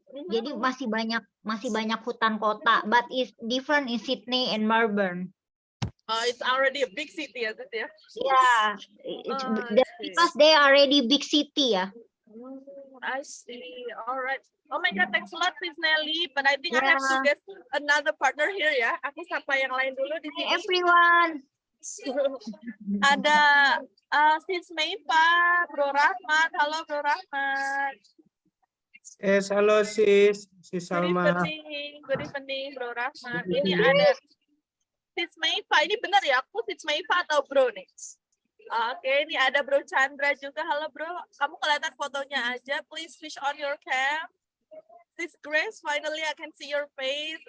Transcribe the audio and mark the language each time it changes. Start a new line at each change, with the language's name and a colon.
Indonesian: Jadi masih banyak hutan kota,
English: but it's different in Sydney and Melbourne. It's already a big city, ya, Sis, ya. Yeah, because they are already big city ya. I see. All right. Oh my God, thanks a lot, Sis Nelly. But I think I have to get another partner here ya.
Indonesian: Aku sapa yang lain dulu di sini.
English: Hey, everyone.
Indonesian: Ada Sis Meipa, Bro Rahmat. Halo Bro Rahmat. Halo Sis Salma.
English: Good evening
Indonesian: Bro Rahmat. Ini ada Sis Meipa. Ini benar ya? Aku Sis Meipa atau Bro nih? Oke, ini ada Bro Chandra juga. Halo Bro, kamu kelihatan fotonya aja.
English: Please switch on your cam. Sis Grace, finally I can see your face.